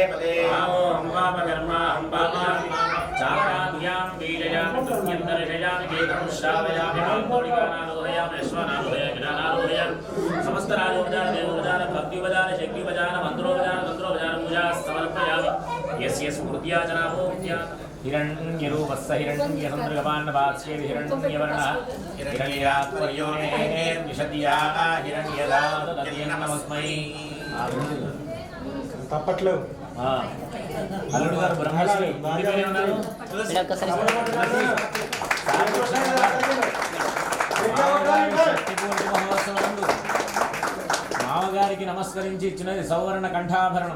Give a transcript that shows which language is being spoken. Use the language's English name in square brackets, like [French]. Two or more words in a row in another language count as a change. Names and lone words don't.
[Sanskrit] पदे मामो पापकर्माहं पापयामि चापराभ्यां बीजयामि तुल्यन्तर्षयामि केतं श्रावयामि माङ्गोलिकानारोहयामि अश्वानारोहयामि गजानारोहयामि समस्तराजोपचार देवोपचार भक्त्युपचार शक्त्युपचार मन्त्रोपचार तन्त्रोपचार पूजा समर्पयामि यस्य स्मृत्या जनाभोक्त्या हिरण्यरूपस्य हिरण्यसन्द्रगपान्नपास्ये हिरण्यवर्णः हिरण्यात्पर्योनिर्विशद्याः हिरण्यदातमस्मै [Telugu] తప్పట్లు అల్లుడు గారు బ్రహ్మశ్రీ ఉన్నారు మామగారికి నమస్కరించి ఇచ్చినది సౌవర్ణ కంఠాభరణం